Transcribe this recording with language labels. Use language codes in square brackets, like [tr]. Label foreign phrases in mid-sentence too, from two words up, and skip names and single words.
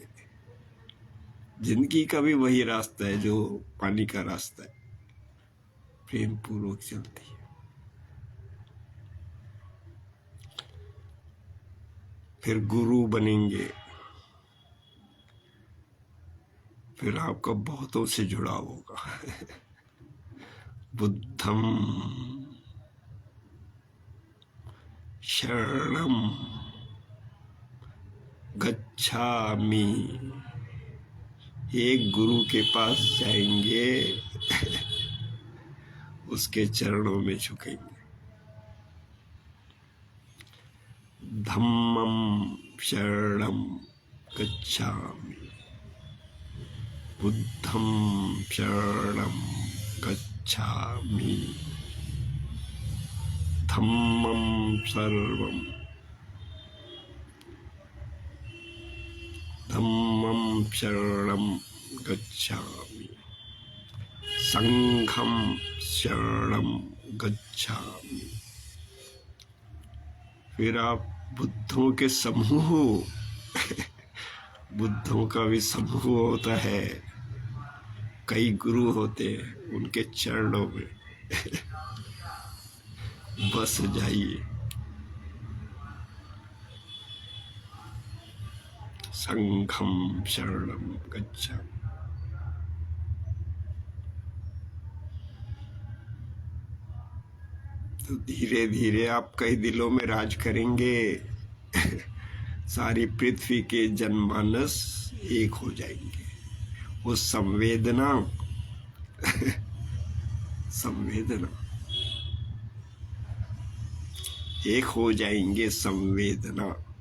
[hi] जिंदगी का भी वही रास्ता है जो पानी का रास्ता है, प्रेम पूर्वक चलती है। फिर गुरु बनेंगे, फिर आपका बहुतों से जुड़ाव होगा। [pi] बुद्धम शरणम गच्छामि। [hi] एक गुरु के पास जाएंगे, उसके चरणों में झुकेंगे। [pi] धम्मम शरणम गच्छामि, बुद्धम शरणम गच्छामि, धम्मम सर्वम, धम्मम धम्मं शरणं गच्छामि, संघं शरणं गच्छामि। [hi] फिर आप बुद्धों के समूह बुद्धों का भी समूह होता है, कई गुरु होते हैं, उनके चरणों में बस जाइए। [pi] संघं शरणं गच्छामि। [hi] तो धीरे धीरे आप कई दिलों में राज करेंगे। सारी पृथ्वी के जनमानस एक हो जाएंगे। वो संवेदना संवेदना एक हो जाएंगे, संवेदना।